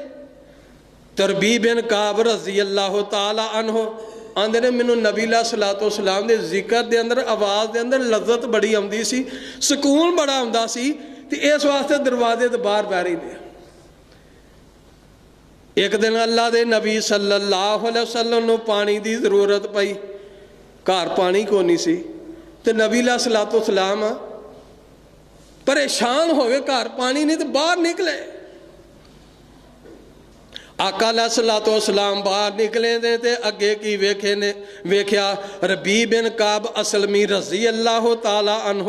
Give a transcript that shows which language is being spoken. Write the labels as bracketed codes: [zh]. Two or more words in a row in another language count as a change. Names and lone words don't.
[pa] تربی بن کعب [ar] رضي الله تعالى عنه [pa] آندے نے مینوں نبی [ar] عليه الصلاة والسلام [pa] دے ذکر دے اندر آواز دے اندر لذت بڑی آؤندی سی، سکون بڑا آؤندا سی. تے اس واسطے دروازے توں باہر بہہ رہی نے۔ اک دن اللہ دے نبی [ar] صلى الله عليه وسلم [pa] نوں پانی کی ضرورت پئی، گھر پانی کو نہیں سی. تے نبی [ar] عليه الصلاة والسلام [pa] پریشان ہو گئے، گھر پانی نہیں تو باہر نکلے. आका [ar] عليه الصلاة والسلام [pa] باہر نکلے نے تے اگے کی ویکھے نے ویکھیا ربی بن کعب اسلمی [ar] رضي الله تعالى عنه.